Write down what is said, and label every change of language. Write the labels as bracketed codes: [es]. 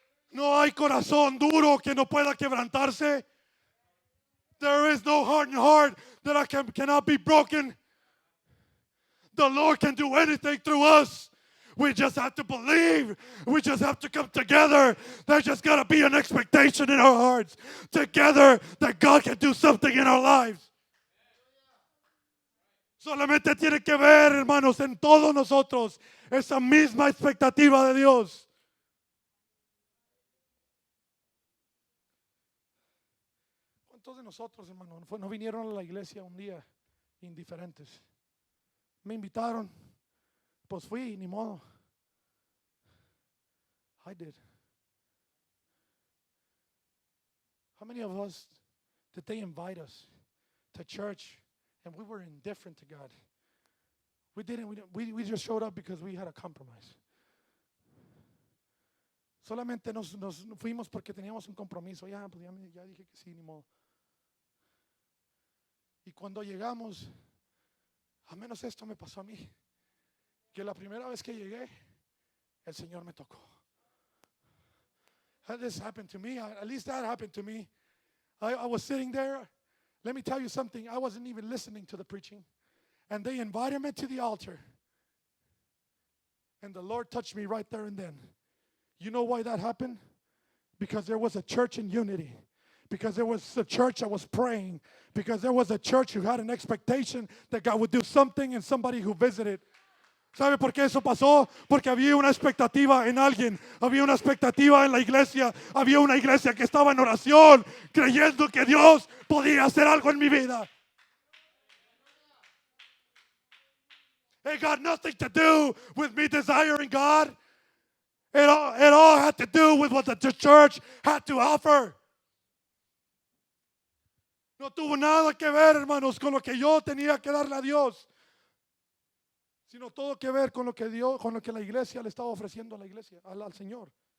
[es] No hay corazón duro que no pueda quebrantarse. [en] There is no hardened heart that cannot be broken. The Lord can do anything through us. We just have to believe. We just have to come together. There's just got to be an expectation in our hearts together that God can do something in our lives. [es] Solamente tiene que ver, hermanos, en todos nosotros esa misma expectativa de Dios. ¿Cuántos de nosotros, hermano, no vinieron a la iglesia un día indiferentes? Me invitaron, pues fui, ni modo. [en] I did. How many of us did they invite us to church and we were indifferent to God? We didn't. We just showed up because we had a compromise. [es] Solamente nos fuimos porque teníamos un compromiso. Ya dije que sí, ni modo. Y cuando llegamos, a menos esto me pasó a mí, que la primera vez que llegué, el Señor me tocó. [en] This happened to me. At least that happened to me. I was sitting there. Let me tell you something. I wasn't even listening to the preaching. And they invited me to the altar. And the Lord touched me right there and then. You know why that happened? Because there was a church in unity. because there was a church that was praying, because there was a church who had an expectation that God would do something and somebody who visited. [es] ¿Sabe por qué eso pasó? Porque había una expectativa en alguien, había una expectativa en la iglesia, había una iglesia que estaba en oración, creyendo que Dios podía hacer algo en mi vida. [en] It got nothing to do with me desiring God. It all had to do with what the church had to offer. [es] No tuvo nada que ver, hermanos, con lo que yo tenía que darle a Dios, sino todo que ver con lo que Dios, con lo que la iglesia le estaba ofreciendo a la iglesia, al Señor.